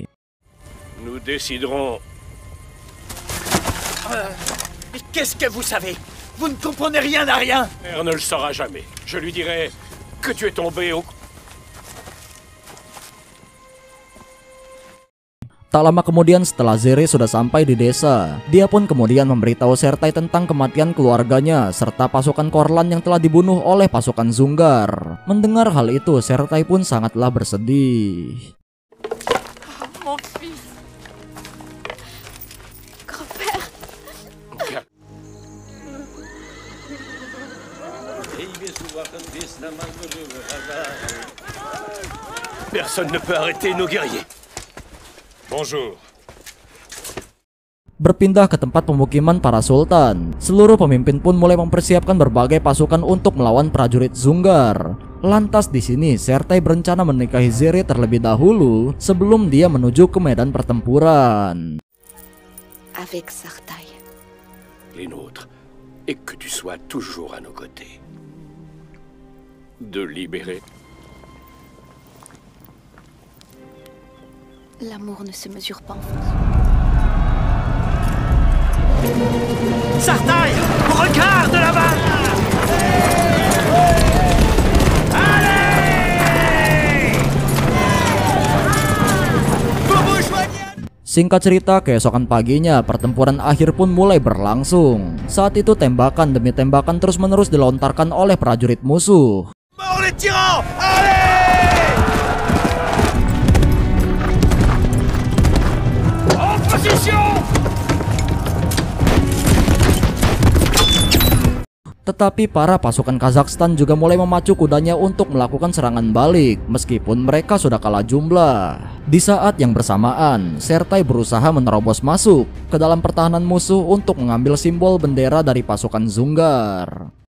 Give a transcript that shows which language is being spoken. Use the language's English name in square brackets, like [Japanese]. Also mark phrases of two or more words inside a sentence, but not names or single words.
[French] Nous déciderons. Mais qu'est-ce que vous savez? Vous ne comprenez rien à rien! Père ne le saura jamais. Je lui dirai que tu es tombé au... [Indonesian] Tak lama kemudian setelah Zere sudah sampai di desa, dia pun kemudian memberitahu Sertai tentang kematian keluarganya serta pasukan Korlan yang telah dibunuh oleh pasukan Zungar. Mendengar hal itu, Sertai pun sangatlah bersedih. [French] Mon fils! Grand-père! Personne ne peut arrêter nos guerriers. Bonjour. [Indonesian] Berpindah ke tempat pemukiman para sultan, seluruh pemimpin pun mulai mempersiapkan berbagai pasukan untuk melawan prajurit Zungar. Lantas di sini Sertai berencana menikahi Zere terlebih dahulu sebelum dia menuju ke medan pertempuran. [French] Avec Sartai. Les nôtres. Et que tu sois toujours à nos côtés. De libérer. L'amour ne se mesure pas en France. Sartai! Regarde là-bas! Allez! [Indonesian] Singkat cerita, keesokan paginya pertempuran akhir pun mulai berlangsung. Saat itu tembakan demi tembakan terus-menerus dilontarkan oleh prajurit musuh. [French] Mort les tyrans! Allez! En position! [Indonesian] Tetapi para pasukan Kazakhstan juga mulai memacu kudanya untuk melakukan serangan balik meskipun mereka sudah kalah jumlah. Di saat yang bersamaan, Sertai berusaha menerobos masuk ke dalam pertahanan musuh untuk mengambil simbol bendera dari pasukan Zungar.